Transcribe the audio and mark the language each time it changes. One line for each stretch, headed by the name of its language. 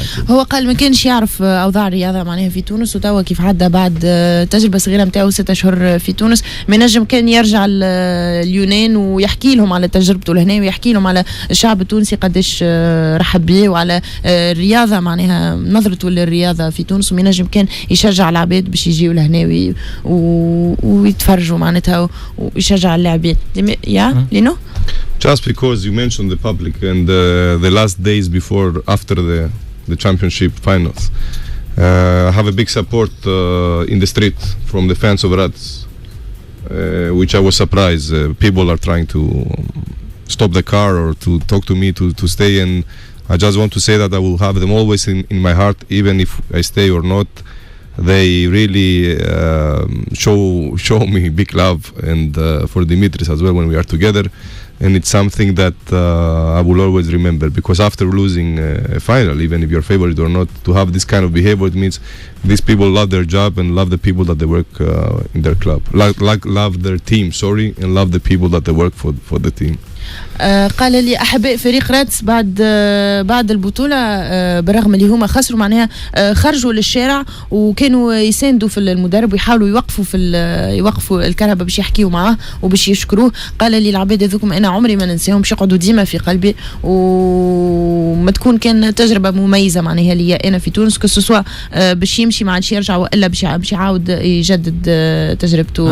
Arabic: هو قال ما كانش يعرف اوضاع الرياضه معناها في تونس، وتوا كيف عدى بعد تجربه صغيره نتاعو 6 أشهر في تونس، ما نجم كان يرجع اليونان ويحكي لهم على تجربته لهنا، ويحكي لهم على الشعب التونسي قداش رحب بيه، وعلى الرياضه معناها نظرته للرياضه في تونس، وما نجم كان يشجع العباد باش يجيو لهنا ويتفرجوا معناتها ويشجع اللاعبين. لينو
English: Just because you mentioned the public and the last days after the championship finals, I have a big support in the street from the fans of Rats, which I was surprised. People are trying to stop the car or to talk to me to stay, and I just want to say that I will have them always in my heart, even if I stay or not. They really show me big love, and for Dimitris as well when we are together, and it's something that I will always remember, because after losing a final, even if you're favorite or not, to have this kind of behavior, it means these people love their job and love the people that they work in their club, love their team, and love the people that they work for the team.
Arabic: قال لي أحباء فريق رادس بعد البطولة برغم اللي هما خسروا معناها خرجوا للشارع وكانوا يساندوا في المدرب ويحاولوا يوقفوا الكهرباء باش يحكيوا معاه وباش يشكروه. قال لي العباد هذوكم أنا عمري ما ننساهم، باش يقعدوا ديما في قلبي، وما تكون كان تجربة مميزة معناها لي أنا في تونس، كسوا باش يمشي ما عادش يرجع وإلا باش يعاود يجدد تجربته.